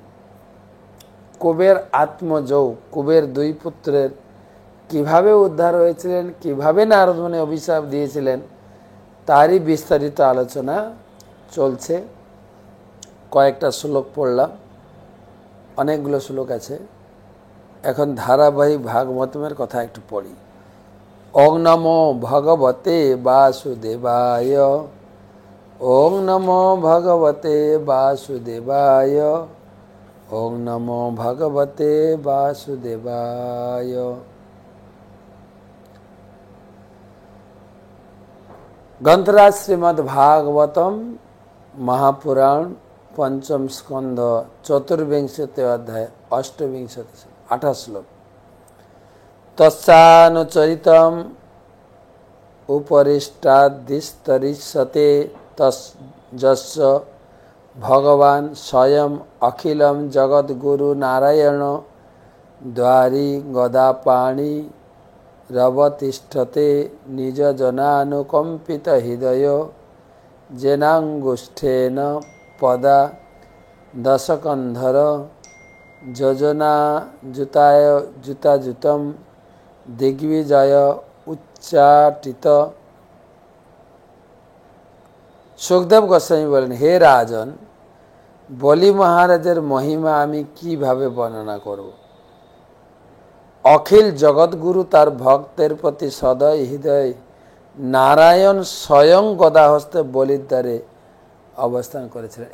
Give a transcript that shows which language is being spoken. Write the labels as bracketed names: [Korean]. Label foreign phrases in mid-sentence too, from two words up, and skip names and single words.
[Bangla] কুবের আত্মজৌ, কুবের 2 পুত্রের কিভাবে উদ্ধার হয়েছিলেন, কিভাবে নারদ মুনি অভিশাপ দিয়েছিলেন, তারই বিস্তারিত আলোচনা চলছে। কয়েকটা শ্লোক পড়লাম, অনেকগুলো শ্লোক আছে। এখন ধারাবাহিক ভাগবতমের কথা একটু পড়ি। [Sanskrit] ওং নমো ভগবতে বাসুদেবায়। ওং নমো ভগবতে বাসুদেবায়। ওং নমো ভগবতে বাসুদেবায়। [Bangla] গ্রন্থরাজ শ্রীমদ্ ভাগবতম মহাপুরাণ পঞ্চম স্কন্ধ চতুর্বিংশতি অধ্যায় অষ্টবিংশতি 28 শ্লোক। [Sanskrit] তস্যানুচরিতম উপরিষ্টাদিস্তরিষ্যতে যস্য ভগবান স্বয়ং অখিলম জগদ্গুরু নারায়ণ দ্বারি গদাপাণি রবতিষ্ঠতে নিজ জনানুকম্পিত হৃদয় জেনাঙ্গুষ্ঠেন পদা দশকন্ধর যোজনা জুতাজুতম দিগ্বিজয় উচ্চাটিত। [Bangla] সুখদেব গোস্বামী বলেন, হে রাজন, বলি মহারাজের মহিমা আমি কিভাবে বর্ণনা করব। অখিল জগৎগুরু তার ভক্তের প্রতি সদয় হৃদয় নারায়ণ স্বয়ং গদাহস্তে বলির দ্বারে অবস্থান করেছিলেন।